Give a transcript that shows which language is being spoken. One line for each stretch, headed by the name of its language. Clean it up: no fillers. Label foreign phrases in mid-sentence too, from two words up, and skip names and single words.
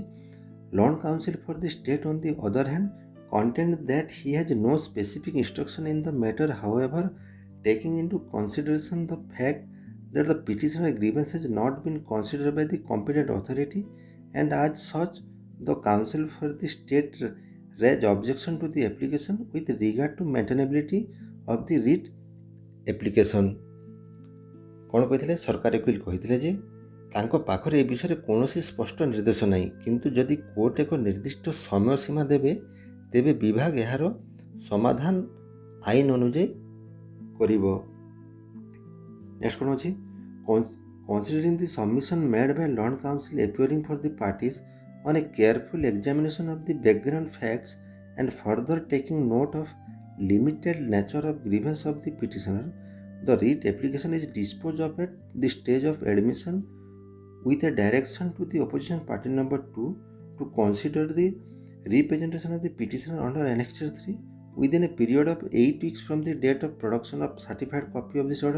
English: Law Council for the State on the other hand contend that he has no specific instruction in the matter, however, taking into consideration the fact that the petitioner grievance has not been considered by the competent authority, and as such the counsel for the state raised objection to the application with regard to maintainability of the writ application।
Odia: କଉଣ କହି? ସରକାରୀ ଓକିଲ କହି ଯେ ତାଙ୍କ ପାଖରେ ଏ ବିଷୟ କୌଣସି ସ୍ପଷ୍ଟ ନିର୍ଦ୍ଦେଶ ନାହିଁ, କିନ୍ତୁ ଯଦି କୋର୍ଟ ଏକ ନିର୍ଦ୍ଦିଷ୍ଟ ସମୟ ସୀମା ଦେବେ ତେବେ ବିଭାଗ ଯାର ସମାଧାନ ଆଇନ ଅନୁଯାୟୀ କରିବ। ନେକ୍ସଟ କଉଣ ଅଛି?
English: considering the submission made by Law Council appearing for the parties on a careful examination of the background facts and further taking note of limited nature of grievance of the petitioner, the writ application is disposed of at the stage of admission with a direction to the opposition party number 2 to consider the representation of the petitioner under Annexure 3 within a period of 8 weeks from the date of production of certified copy of this order.